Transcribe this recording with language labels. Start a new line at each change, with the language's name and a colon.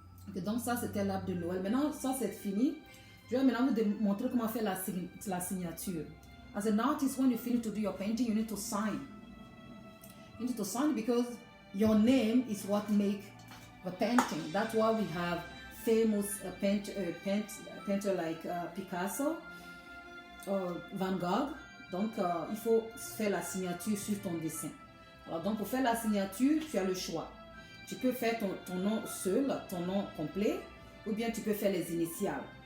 French: Okay, donc ça c'était l'arbre de Noël. Maintenant ça c'est fini. Je vais maintenant vous montrer comment faire la signature.
English: As an artist, when you finish to do your painting, you need to sign. You need to sign because your name is what makes the painting. That's why we have famous painter like Picasso, Van Gogh.
French: Donc, il faut faire la signature sur ton dessin. Alors, donc, pour faire la signature, tu as le choix. Tu peux faire ton nom seul, ton nom complet, ou bien tu peux faire les initiales.